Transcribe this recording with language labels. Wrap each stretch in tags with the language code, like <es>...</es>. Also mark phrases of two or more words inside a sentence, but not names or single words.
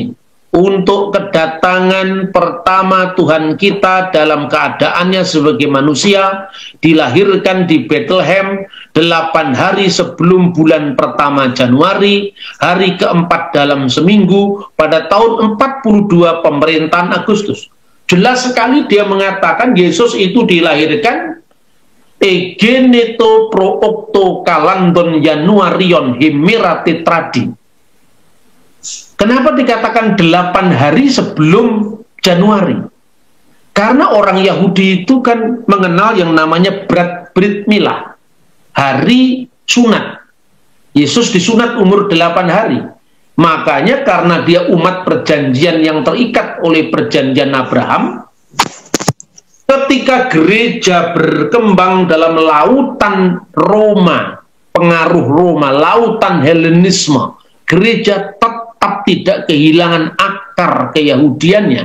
<id>Untuk kedatangan pertama Tuhan kita dalam keadaannya sebagai manusia, dilahirkan di Bethlehem 8 hari sebelum bulan pertama Januari, hari keempat dalam seminggu, pada tahun 42 pemerintahan Agustus. Jelas sekali dia mengatakan Yesus itu dilahirkan</id> <el>ἐγεννήθη πρὸ ὀκτὼ καλανδῶν Ἰανουαρίων ἡμέρᾳ τετράδι.</el> <id>Kenapa dikatakan 8 hari sebelum Januari? Karena orang Yahudi itu kan mengenal yang namanya</id> <he>ברית מילה,</he> <id>hari sunat. Yesus disunat umur 8 hari. Makanya karena dia umat perjanjian yang terikat oleh perjanjian Abraham, ketika gereja berkembang dalam lautan Roma, pengaruh Roma, lautan Helenisme, gereja tetap tidak kehilangan akar keyahudiannya.</id>